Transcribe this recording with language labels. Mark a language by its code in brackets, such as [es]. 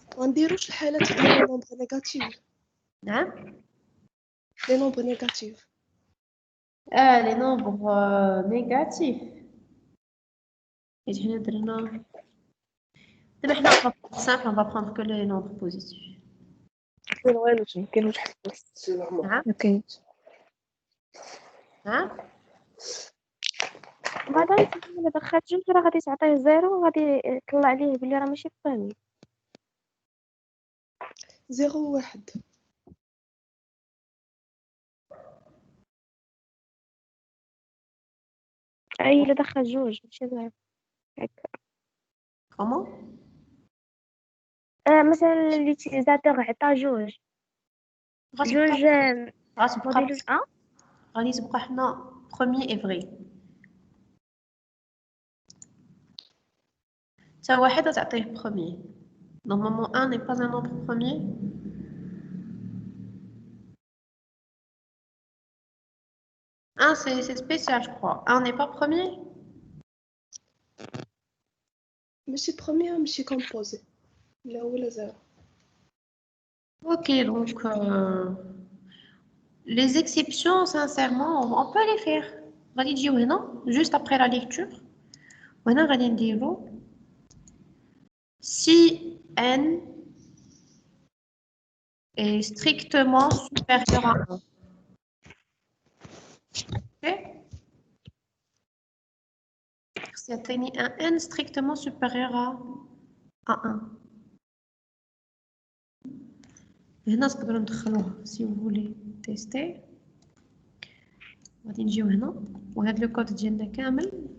[ar] ما نديروش الحالات ديال لي نومبر نيجاتيف Hein? لي نومبر نيجاتيف [fr] Ah, les nombres négatifs. Et je viens de dire maintenant, on va prendre simple, on va prendre que les nombres positifs. [ar] كاين والو كاين واحد بس Hein? ما كاينش Hein? مدام إلا دخلت جوج راه غادي تعطيه زيرو وغادي يطلع عليه بلي راه ماشي فاهمي. 0 1 أي إلا دخل جوج ماشي زيرو هكا. [fr] Comment? [ar] مثلا اليوتيليزاتور عطا جوج جوج موديل غادي تبقى حنا [fr] premier et vrai. [ar] تا واحد تعطيه premier. [fr] Normalement, 1 n'est pas un nombre premier. Un, c'est spécial, je crois. Un n'est pas premier. [ar] ماشي بروميير ماشي كومبوزي لا هو لا 0 [fr] Ok, donc les exceptions, sincèrement, on peut les faire. On va dire oui, non? Juste après la lecture. Maintenant, on va dire si n est strictement supérieur à 1. Ok? Si atteignez un n strictement supérieur à 1. [ar] هنا تقدروا ندخلوها [fr] si vous voulez tester. [ar] غادي نجيو هنا وهذا لو كود ديالنا كامل.